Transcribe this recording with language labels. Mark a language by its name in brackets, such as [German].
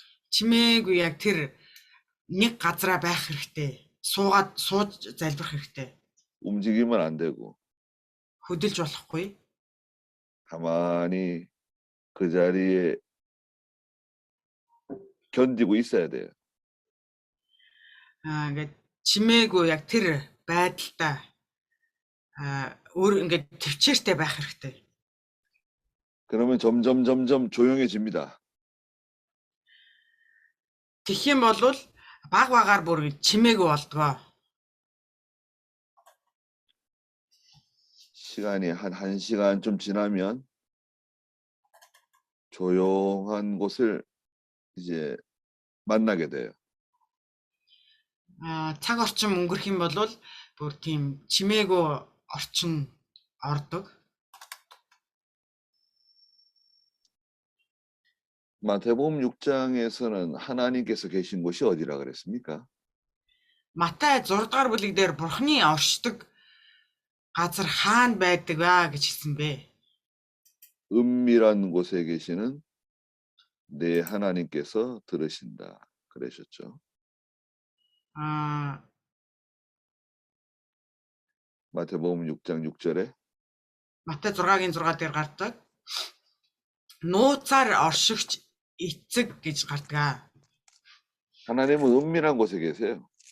[Mongolian] чимээгүй яг тэр нэг газараа байх хэрэгтэй. Сууж залбирах хэрэгтэй. [Korean] 움직이면 안 되고 [Mongolian] Хөдөлж болохгүй. [Korean] 가만히 그 자리에 견디고 있어야 돼요. [Mongolian] Ингээд чимээгүй яг тэр байдалтай өөр ингээд төвчээртэй байх хэрэгтэй. [Korean] 그러면 점점 조용해집니다. [Mongolian] Тэгэх юм бол баг багаар бүр чимээгүй болдгоо. [Korean] 시간이 한 1시간 좀 지나면 조용한 곳을 이제 만나게 돼요. [Mongolian] Цаг орчим өнгөрөх юм бол бүр тийм чимээгүй орчин ордог. [Korean] 마태복음 6장에서는 하나님께서 계신 곳이 어디라 그랬습니까? [Mongolian] Матай 6 дугаар бүлэг дээр Бурхны оршдог газар хаана байдаг вэ гэж хэлсэн бэ? [Korean] 은밀한 곳에 계시는 내 하나님께서 들으신다 그러셨죠. 마태복음 6장 6절에 [Mongolian] Матай 6-гийн 6 дээр гардаг. Нууцаар оршигч эцэг гэж гардаг. [Korean] 하나님은 은밀한 곳에 계세요.